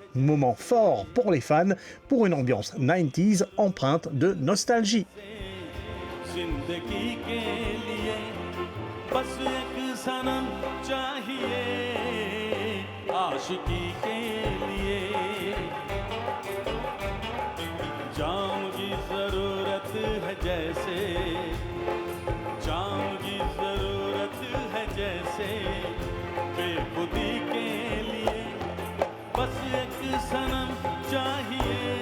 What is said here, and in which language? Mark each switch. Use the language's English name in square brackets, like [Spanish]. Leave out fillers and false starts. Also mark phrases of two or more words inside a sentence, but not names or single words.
[French] Moment fort pour les fans, pour une ambiance 90s empreinte de nostalgie. [Hindi] जाम की जरूरत है जैसे जाम की जरूरत है जैसे बेखुदी के लिए बस एक सनम चाहिए